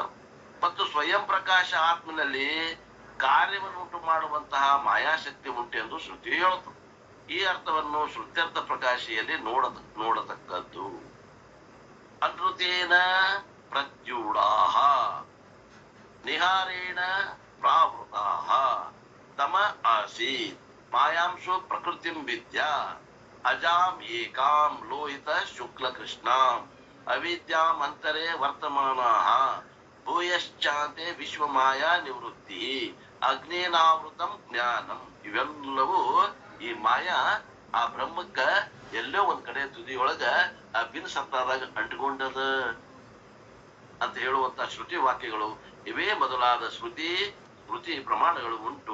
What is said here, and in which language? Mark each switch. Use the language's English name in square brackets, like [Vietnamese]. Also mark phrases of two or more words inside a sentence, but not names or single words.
[Kannada] ಮತ್ತು ಸ್ವಯಂ ಪ್ರಕಾಶ ಆತ್ಮನಲ್ಲಿ ಕಾರ್ಯವನ್ನುಂಟು ಮಾಡುವಂತಹ ಮಾಯಾಶಕ್ತಿ ಉಂಟೆಂದು ಶ್ರುತಿ ಹೇಳುತ್ತದೆ. ಈ ಅರ್ಥವನ್ನು ಶ್ರುತ್ಯರ್ಥ ಪ್ರಕಾಶಿಯಲ್ಲಿ ನೋಡತಕ್ಕದ್ದು. [Sanskrit] ಅನೃತೇನ ಪ್ರತ್ಯೂಢಾಹ ನಿಹಾರೇಣ ಪ್ರಾವೃತಾಹ ತಮ ಆಸೀತ್ ಮಾಯಾಂಶು ಪ್ರಕೃತಿಂ ವಿದ್ಯಾ ಅಜಾಂ ಏಕಾಂ ಲೋಹಿತ ಶುಕ್ಲ ಕೃಷ್ಣಾಂ ಅವಿದ್ಯಾಂ ಅಂತರೇ ವರ್ತಮಾನಾಃ ಭೂಯಶ್ಚಾಂತೆ ವಿಶ್ವಮಾಯಾ ನಿವೃತ್ತಿ ಅಗ್ನೇನಾವೃತಂ ಜ್ಞಾನಂ. [Kannada] ಇವೆಲ್ಲವೂ ಈ ಮಾಯಾ ಆ ಬ್ರಹ್ಮಕ್ಕ ಎಲ್ಲೋ ಒಂದ್ ಕಡೆ ತುದಿಯೊಳಗ ಆ ಬಿನ್ ಸತ್ತಾದಾಗ ಅಂಟ್ಕೊಂಡದ ಅಂತ ಹೇಳುವಂತ ಶ್ರುತಿ ವಾಕ್ಯಗಳು ಇವೇ ಮೊದಲಾದ ಸ್ಮೃತಿ ಪ್ರಮಾಣಗಳು ಉಂಟು.